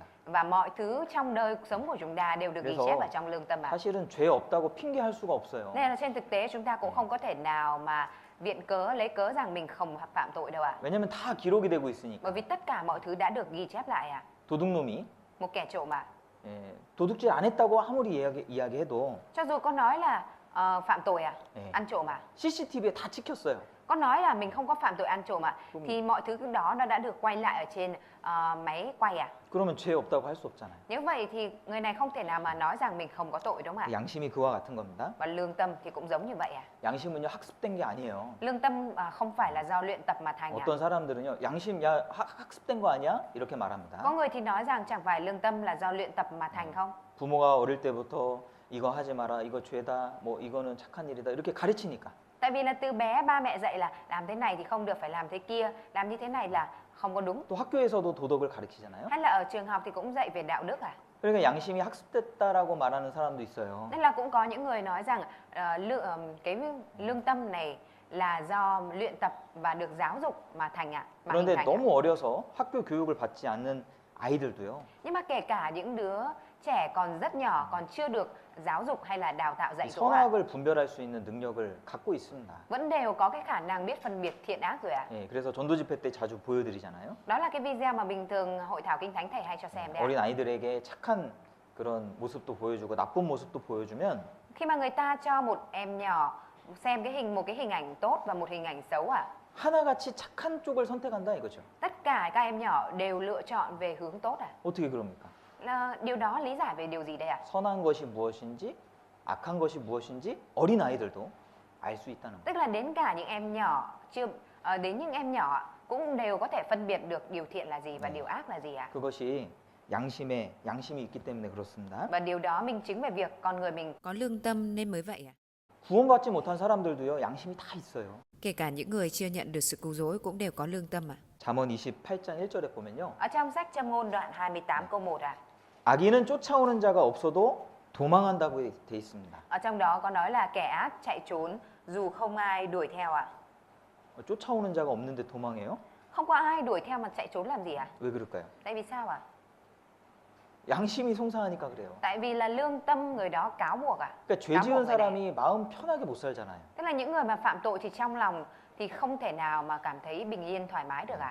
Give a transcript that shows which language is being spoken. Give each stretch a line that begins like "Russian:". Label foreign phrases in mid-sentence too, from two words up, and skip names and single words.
Vietnamese: Và mọi thứ trong đời sống của chúng ta đều được ghi
Korean: 그래서
Vietnamese: chép ở trong lương tâm ạ.
Korean: 사실은 죄 없다고 핑계할 수가 없어요.
Vietnamese: Nên là trên thực tế chúng ta cũng không có thể nào mà viện cớ lấy cớ rằng mình không phạm tội đâu ạ.
Korean: 왜냐면 다 기록이 되고 있으니까.
Vietnamese: Bởi vì tất cả mọi thứ đã được ghi chép lại ạ.
Korean: 도둑놈이
Vietnamese: Một kẻ trộm ạ.
Korean: 도둑질 안 했다고 아무리 이야기해도
Vietnamese: Cho dù có nói là phạm tội à,
Korean: 네.
Vietnamese: ăn trộm à,
Korean: CCTV에 다 찍혔어요.
Vietnamese: có nói là mình không có phạm tội ăn trộm à, thì mọi thứ đó nó đã được quay lại ở trên máy quay à.
Korean: 그러면 죄 없다고 할 수 없잖아요.
Vietnamese: Nếu vậy thì người này không thể nào mà nói rằng mình không có tội đúng không ạ?
Korean: 양심이 그와 같은 겁니다.
Vietnamese: Và lương tâm thì cũng giống như vậy à.
Korean: 양심은요 학습된 게 아니에요.
Vietnamese: Lương tâm không phải là do luyện tập mà thành à.
Korean: 어떤 사람들은요 양심 야 학습된 거 아니야? 이렇게 말합니다.
Vietnamese: Có người thì nói rằng chẳng phải lương tâm là do luyện tập mà thành không?
Korean: 부모가 어릴 때부터 이거 하지 마라, 이거 죄다, 뭐 이거는 착한 일이다 이렇게 가르치니까.
Vietnamese: Tại vì là từ bé ba mẹ dạy là làm thế này thì không được, phải làm thế kia, làm như thế này là không có đúng.
Korean: 또 학교에서도 도덕을 가르치잖아요.
Vietnamese: Hay là ở trường học thì cũng dạy về đạo đức à?
Korean: 그러니까 양심이 학습됐다라고 말하는 사람도 있어요.
Vietnamese: Nên là cũng có những người nói rằng cái lương tâm này là do luyện tập và được giáo dục mà thành ạ. Mà hình
Korean: 그런데
Vietnamese: thành ạ.
Korean: 너무 어려서 학교 교육을 받지 않는 아이들도요.
Vietnamese: Nhưng mà kể cả những đứa trẻ còn rất nhỏ, còn chưa được giáo dục hay là đào tạo
Korean: 이
Vietnamese: dạy dỗ ạ,
Korean: 선악을 분별할 수 있는 능력을 갖고 있습니다.
Vietnamese: vẫn đều có cái khả năng biết phân biệt thiện ác rồi ạ.
Korean: 예, 그래서 전도 집회 때 자주 보여드리잖아요.
Vietnamese: Đó là cái video mà bình thường hội thảo kinh thánh thầy hay cho xem đấy ạ.
Korean: 어린 아이들에게 착한 그런 모습도 보여주고 나쁜 모습도 보여주면
Vietnamese: Khi mà người ta cho một em nhỏ xem một cái hình ảnh tốt và một hình ảnh xấu ạ,
Korean: 하나같이 착한 쪽을 선택한다 이거죠.
Vietnamese: tất cả các em nhỏ đều lựa chọn về hướng tốt ạ.
Korean: 어떻게 그럽니까?
Vietnamese: Điều đó lý giải về điều gì đây ạ?
Korean: 선한 것이 무엇인지 악한 것이 무엇인지 어린 아이들도 알 수 있다는 거예요.
Vietnamese: Tức là đến cả những em nhỏ đến những em nhỏ cũng đều có thể phân biệt được điều thiện là gì và điều ác là gì ạ?
Korean: 그것이 양심이 있기 때문에 그렇습니다.
Vietnamese: Và điều đó minh chứng về việc con người mình Có lương tâm nên mới vậy à?
Korean: 구원받지 못한 사람들도요. 양심이 다 있어요.
Vietnamese: Kể cả những người chưa nhận được sự cứu rỗi cũng đều có lương tâm à?
Korean: 잠언 28장 1절에 보면요.
Vietnamese: ở trong sách Châm ngôn đoạn 28 câu 1 ạ.
Korean: 악인은 쫓아오는 자가 없어도 도망한다고 돼 있습니다.
Vietnamese: Ở trong đó có nói là kẻ ác chạy trốn dù không ai đuổi theo ạ.
Korean: 쫓아오는 자가 없는데 도망해요?
Vietnamese: Không có ai đuổi theo mà chạy trốn làm gì ạ?
Korean: 왜 그럴까요?
Vietnamese: Tại vì sao ạ?
Korean: 양심이 송상하니까 그래요.
Vietnamese: Tại vì là lương tâm người đó cáo buộc ạ.
Korean: 그러니까 죄
Vietnamese: cáo
Korean: 지은
Vietnamese: buộc người đấy.
Korean: 사람이 마음 편하게 못 살잖아요.
Vietnamese: Tức là những người mà phạm tội thì trong lòng thì không thể nào mà cảm thấy bình yên thoải mái được ạ.